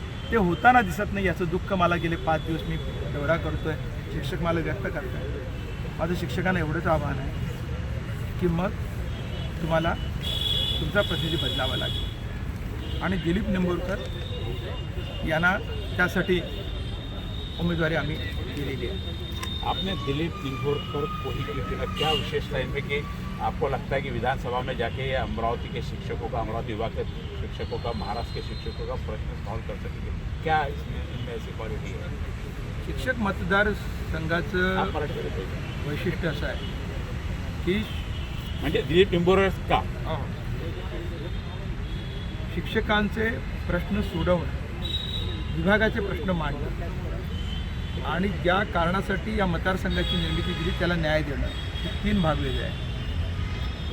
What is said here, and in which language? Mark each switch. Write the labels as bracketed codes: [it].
[mr] ते होताना दिसत नाही, याचं दुःख मला गेले 5 दिवस मी दौरा करतोय, शिक्षक मला व्यक्त करत आहे. माझं शिक्षकांना एवढंच आव्हान आहे की मग तुम्हाला तुमचा प्रतिनिधी बदलावा लागेल आणि दिलीप निंबोरकर यांना त्यासाठी उम्मीदवारी आम्ही दिलेली आहे. [hi] आपने दिलीप निंबोरकर को ही क्यों चुना? क्या विशेषता है इनमें कि आपको लगता है कि विधानसभा में जाके अमरावती के शिक्षकों का, अमरावती विभाग के शिक्षकों का, महाराष्ट्र के शिक्षकों का प्रश्न सॉल्व कर सकेंगे? क्या इसमें ऐसी क्वालिटी है? [mr] शिक्षक मतदारसंघाचं वैशिष्ट्य असं आहे की म्हणजे दिलीप निंबोरकर का शिक्षकांचे प्रश्न सोडवणं, विभागाचे प्रश्न मांडणं आणि ज्या कारणासाठी या मतदारसंघाची निर्मिती दिली त्याला न्याय देणं, हे 3 भाग वेगळे आहेत.